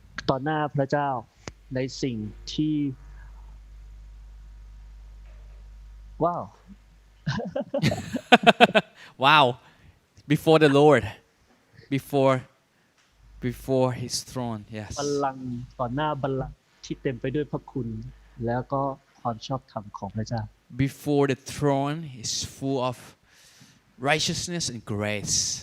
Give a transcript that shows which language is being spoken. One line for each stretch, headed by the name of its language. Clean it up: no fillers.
Thai: ต่อหน้าพระเจ้าในสิ่งที่ว้าว
English: Wow, before the Lord, before His throne, yes.
Thai: บัลลังก์ต่อหน้าบัลลังก์ที่เต็มไปด้วยพระคุณ แล้วก็ความชอบธรรมของพระเจ้า
English: Before the throne is full of righteousness and grace.